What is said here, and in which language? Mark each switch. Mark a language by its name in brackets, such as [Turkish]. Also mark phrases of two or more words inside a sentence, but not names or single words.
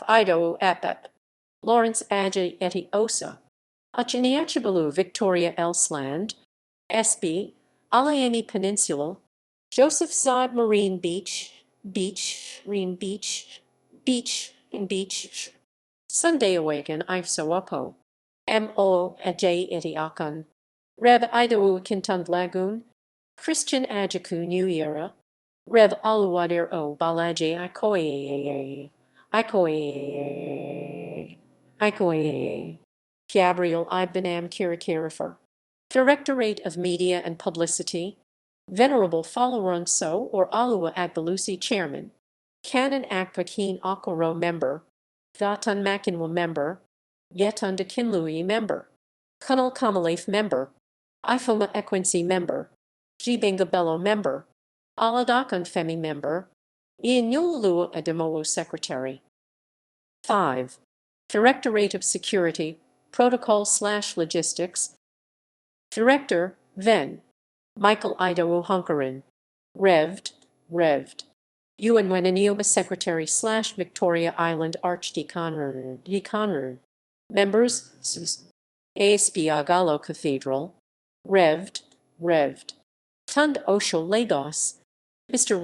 [English] Ido Epep, Lawrence Ajay Eti Osa, Achiniachabalu Victoria Elsland, S.B. Alayemi Peninsula, Joseph Zod Marine Beach, Marine Beach, Sunday Awaken Ifesowapo, M.O. Ajay Etiakan, Rev. Idawu Kintund Lagoon, Christian Ajaku New Era, Rev. Aluwadir O. Balaji Ikoye, Gabriel Ibenam Kirikirifer, Directorate of Media and Publicity, Venerable Falaronso or Aluwa Agbalusi Chairman, Canon Akpakin Okoro Member, Gatan Makinwa Member, Yetunda Kinlui Member, Kunal Kamalaf Member, Ifoma Equincy Member, Jibinga Bello Member, Aladakan Femi Member, Inyululu Ademowo Secretary. 5. Directorate of Security, Protocol/Logistics, Director, Ven. Michael Idawo Hunkerin, Revd. Uwenwenanioma Secretary/Victoria Island Archdeaconry. Members, ASB Agalo Cathedral, Revd. Tund Osho Lagos, Mr.